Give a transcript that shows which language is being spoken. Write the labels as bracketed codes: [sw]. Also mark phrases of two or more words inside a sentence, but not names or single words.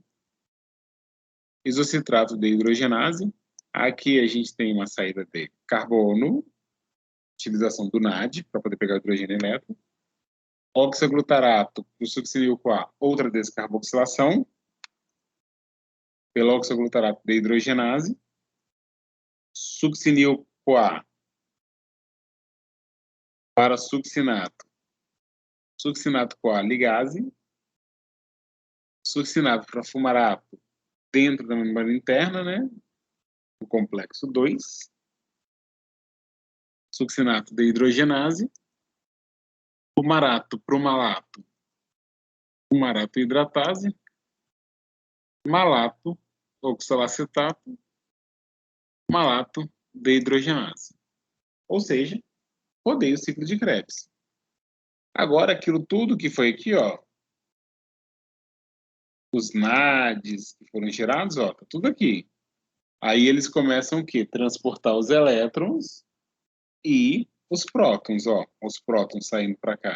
[pt] Isocitrato de hidrogenase. Aqui a gente tem uma saída de carbono, utilização do NAD para poder pegar o hidrogênio elétrico. Oxoglutarato para o succinil-CoA, outra descarboxilação pelo oxoglutarato de hidrogenase. Succinil-CoA para succinato. Succinato-CoA ligase. Succinato para fumarato dentro da membrana interna, né? O complexo 2. Succinato de hidrogenase. Fumarato para o malato. Fumarato hidratase. Malato, oxalacetato. Malato de hidrogenase. Ou seja, rodei o ciclo de Krebs. Agora, aquilo tudo que foi aqui, ó, os NADs que foram gerados, ó, tá tudo aqui. Aí eles começam o quê? Transportar os elétrons e os prótons, ó, os prótons saindo para cá.